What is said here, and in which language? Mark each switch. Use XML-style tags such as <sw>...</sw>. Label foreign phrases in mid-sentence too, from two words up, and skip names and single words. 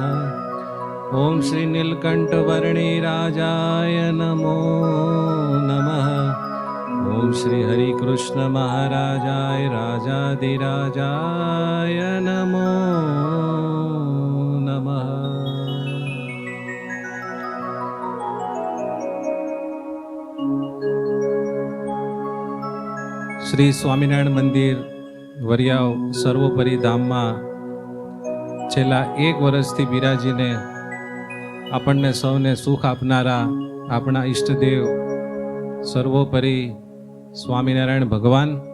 <sa>ओम श्री नीलकंठ वर्णी राजाय नमो नमः। ओम श्री हरि कृष्ण महाराजाय राजाधिराजाय नमो नमः।</sa> <gu>શ્રી સ્વામિનારાયણ મંદિર વરિયાવ સર્વોપરી ધામમાં છેલ્લા 1 વર્ષથી બિરાજીને આપણને સૌને સુખ આપનારા આપણા ઈષ્ટદેવ સર્વોપરી સ્વામિનારાયણ ભગવાન,</gu>